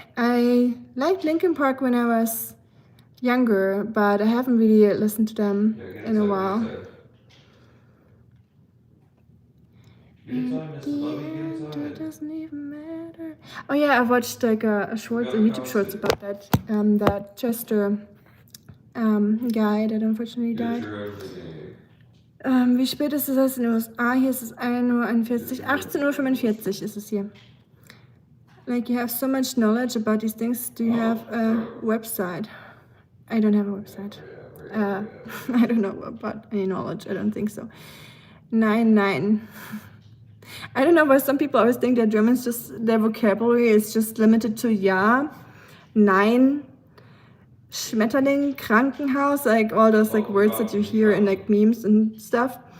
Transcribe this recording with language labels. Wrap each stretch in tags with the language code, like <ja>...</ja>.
<en>I liked Linkin Park when I was younger, but I haven't really listened to them in a while. It doesn't even matter. Oh yeah, I watched like a YouTube shorts about that. That Chester guy that unfortunately died.</en> <de>Wie spät ist es in den USA? Hier ist es 1:41. 18:45 ist es hier.</de> <en>Like, you have so much knowledge about these things. Do you have a website? I don't have a website. I don't know about any knowledge. I don't think so. 9. I don't know why some people always think that Germans just, their vocabulary is just limited to</en> <de>ja, nein, Schmetterling, Krankenhaus,</de> <en>like all those like words that you hear in like memes and stuff.</en>